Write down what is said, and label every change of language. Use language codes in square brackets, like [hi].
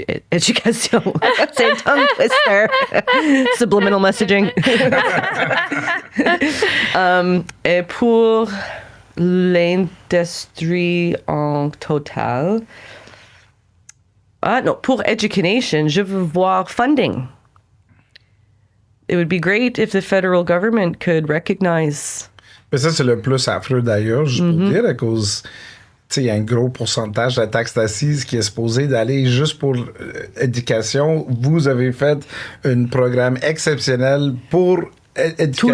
[fr] C'est un [en] tongue twister. Subliminal messaging. [fr] Et pour l'industrie en total, pour Education, je veux voir funding. [en] It would be great if the federal government could recognize. [fr] Mais ça, c'est le plus affreux d'ailleurs, juste pour dire, à cause, il y a un gros pourcentage de la taxe d'assises qui est supposé d'aller juste pour éducation. Vous avez fait un programme exceptionnel pour éducation.